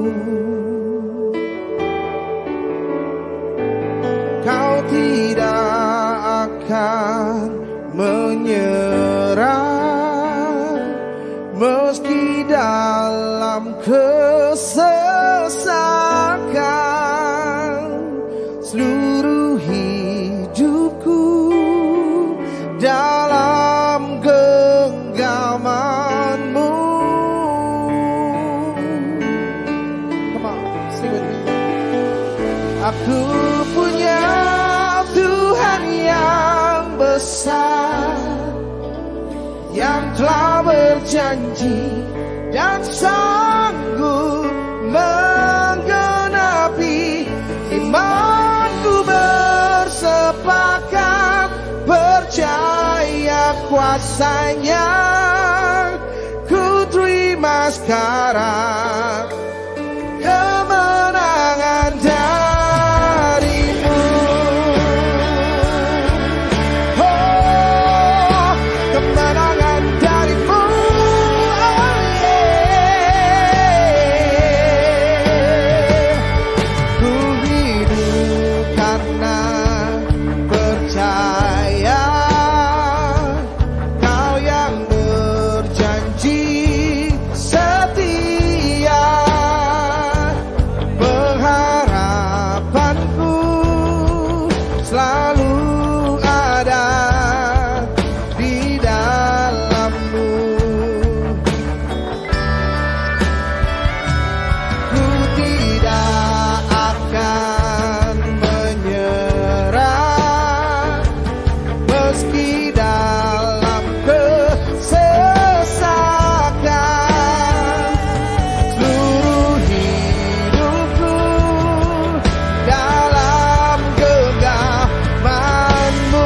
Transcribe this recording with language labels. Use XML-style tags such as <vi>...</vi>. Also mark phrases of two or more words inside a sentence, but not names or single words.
<id>Kau tidak akan menyerah meski dalam kesesakan. Seluruh hidupku dalam genggaman-Mu.</id> <en>Come on, sing with me.</en> <id>Aku punya Tuhan yang besar, yang telah berjanji dan sanggup menggenapi. Imanku bersepakat, percaya kuasa-Nya. Ku terima sekarang kemenangan dari-Mu. Oh, kemenangan dari-Mu. Ku hidup karena percaya, Kau yang berjanji setia. Pengharapanku selalu ada di dalam-Mu. Ku tidak akan menyerah meski dalam kesesakan. Seluruh hidupku dalam genggaman-Mu.</id>